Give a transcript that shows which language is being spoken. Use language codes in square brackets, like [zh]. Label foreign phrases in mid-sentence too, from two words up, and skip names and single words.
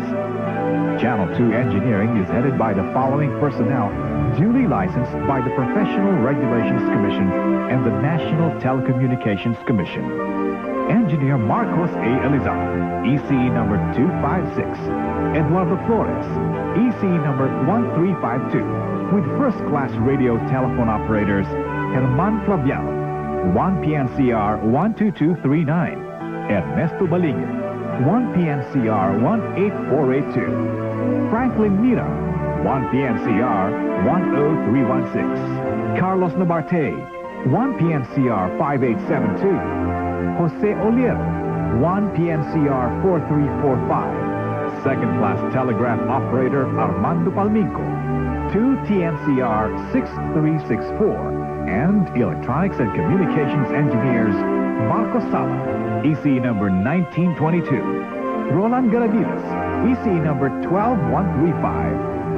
[en] Channel 2 engineering is headed by the following personnel duly licensed by the Professional Regulations Commission and the National Telecommunications Commission. Engineer Marcos A. Elizalde, ECE number 256. Eduardo Flores, ECE number 1352. With first-class radio telephone operators, Herman Flavial, 1 PNCR 12239. Ernesto Baligre, 1 PNCR 18482. Franklin Mira, 1 PNCR 10316. Carlos Nabarte, 1 PNCR 5872. Jose Oliero, 1 PNCR 4345. Second-class telegraph operator Armando Palmico, 2 TNCR 6364. And electronics and communications engineers Marco Sala, ECE number 1922. Roland Garavidas, ECE number 12135.